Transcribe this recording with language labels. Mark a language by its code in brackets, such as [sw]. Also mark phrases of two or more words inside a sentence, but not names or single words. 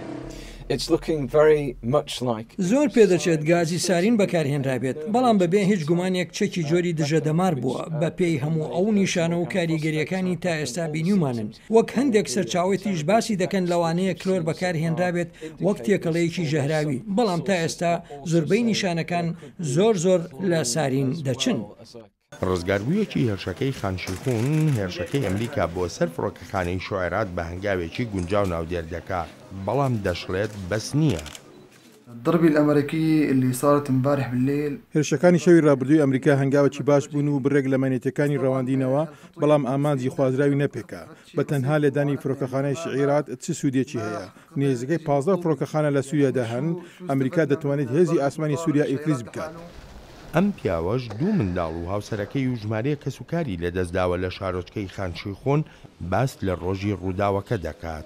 [ckb] زۆر پێدەچێت گازی سارین بەکارهێنرابێت بەڵام بەبێ هیچ گومانێک چەکی جۆری دژەدەمار بووە بە پێی هەموو ئەو نیشانە و کاریگەریەکانی تا ئێستا بینیومانن وەک هەندێک سەرچاوێتیش باسی دەکەن لەوانەیە کلۆر بەکارهێنرابێت وەک تێکەڵەیەکی ژەهراوی بەڵام تا ئێستا زۆربەی نیشانەکان زۆر لە سارین دەچن. ڕزگاربوویەکی هێرشەکەی خانشیخون هێرشەکەی ئەمریکا بۆ سەر فڕۆکەخانەی شوعێرات بە هەنگاوێکی گونجاو ناودێر دەکات بەڵام دەشڵێت بەس نییە. [ar] الضربة الأمريكية اللي صارت امبارح بالليل [ckb] هێرشەکانی شەوی ڕابردووی ئەمریکا هەنگاوێکی باش بوون و بڕێک لە مەنێتەکانی ڕەواندینەوە بەڵام ئامانجی خوازراوی نەپێکا بە تەنها لێدانی فڕۆکەخانەی شعیرات چ سوودێکی هەیە. نێزەکەی 15 فڕۆکەخانە لە سووریادا هەن ئەمریکا دەتوانێت هێزی ئاسمانی سووریا ئیفریز بکات. ئەم پیاوەش دوو منداڵ و هاوسەرەکەی و ژمارەیە کەسوکاری لەدەستداوە لە شارۆچکەی خانشیخۆن باس لە ڕۆژی ڕووداوەکە دەکات.